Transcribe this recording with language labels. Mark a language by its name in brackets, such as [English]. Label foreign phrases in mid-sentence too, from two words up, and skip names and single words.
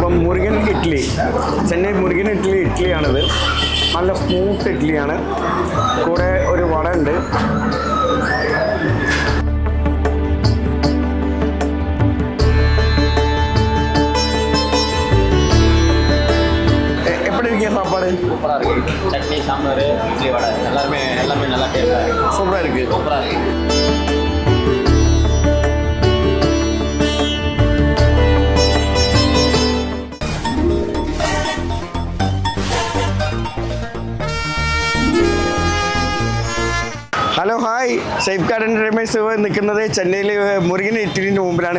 [Malayalam] മുരുകൻ ഇഡ്ഡലി, ചെന്നൈ മുരുകൻ ഇഡ്ഡലിയാണിത്. നല്ല സ്മൂത്ത് ഇഡ്ഡലിയാണ്. കൂടെ ഒരു വട ഉണ്ട്. [Tamil] எப்படி இருக்கீங்க சாப்பாடு? சூப்பராக இருக்குது. சட்னி, சாம்பார், இட்லி, வடை எல்லாமே நல்லா டேஸ்ட்டாக இருக்குது. சூப்பராக இருக்குது. சூப்பராக இருக்குது. [Malayalam] ഹലോ ഹായ്, സേഫ് ഗാർഡ് എൻ്റർടൈൻമെൻറ്റ്സ് നിൽക്കുന്നത് ചെന്നൈയിൽ മുരുകൻ ഇഡ്ഡലിൻ്റെ മുമ്പിലാണ്.